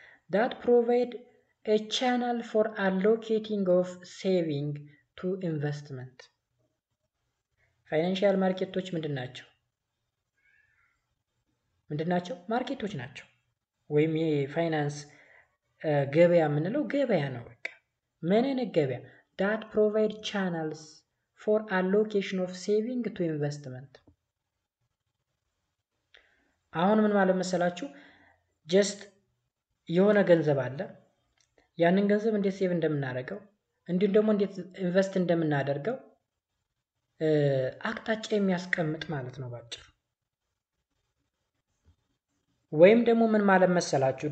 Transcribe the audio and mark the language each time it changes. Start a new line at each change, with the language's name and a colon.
English: that provide a channel for allocating of saving to investment።
Amharic: ፋይናንሽያል ማርኬቶች ምንድን ናቸው? ማርኬቶች ናቸው። ወይም የፋይናንስ ገበያ የምንለው ገበያ ነው። በቃ ምን አይነት ገበያ?
English: that provide channels for allocation of saving to investment።
Amharic: አሁን ምን ማለት መሰላችሁ? ጀስት የሆነ ገንዘብ አለ። ያንን ገንዘብ እንዴት ሴቭ እንደምናደርገው እንዲሁም ደግሞ እንዴት ኢንቨስት እንደምናደርገው አቅጣጫ የሚያስቀምጥ ማለት ነው ባጭሩ። ወይም ደግሞ ምን ማለት መሰላችሁ?